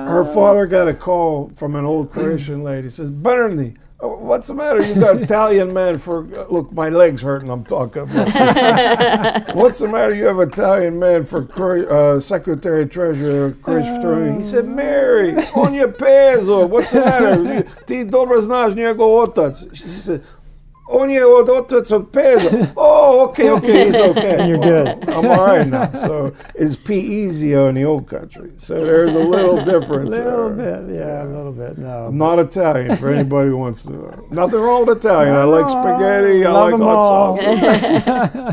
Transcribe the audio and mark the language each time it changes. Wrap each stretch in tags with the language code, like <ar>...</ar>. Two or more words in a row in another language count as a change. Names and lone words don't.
<en>Her father got a call from an old Croatian lady. Says, Bernadette, what's the matter? You got Italian man for, look, my leg's hurting, I'm talking about this. What's the matter? You have Italian man for Secretary Treasurer, Croatian Fraternal. He said, Mary, on your Pazo, what's the matter?</en> <hr>Ti dobro znaš njegov otac.</hr> <en>She said,</en> <hr>on je od otac od Pazo.</hr> <en>Oh, okay, he's okay. You're good. I'm all right now. So it's P-Easio in the old country. So there's a little difference A little there. bit, a little bit. No, I'm not Italian for anybody who wants to know. Nothing wrong with Italian. I like spaghetti, I Love like 'em hot all. sauce.</en>